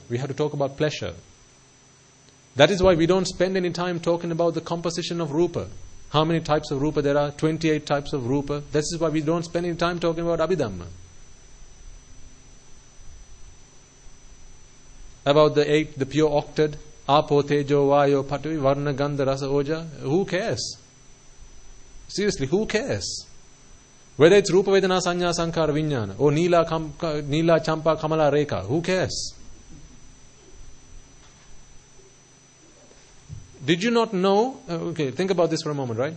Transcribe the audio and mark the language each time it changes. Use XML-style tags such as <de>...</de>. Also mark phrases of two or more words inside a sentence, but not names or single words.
<en>We have to talk about pleasure. That is why we don't spend any time talking about the composition of Rupa. How many types of Rupa there are? 28 types of Rupa. This is why we don't spend any time talking about Abhidhamma. About the pure octad,</en> <pi>Apo, Tejo, Vayo, Patavi, Varna, Gandha, Rasa, Oja.</pi> <en>Who cares? Seriously, who cares? Whether it's</en> <pi>Rupa Vedana Sanya Sankara Vijnana</pi> <en>or Nila Champa Kamala Rekha, who cares? Did you not know? Okay, think about this for a moment, right?</en>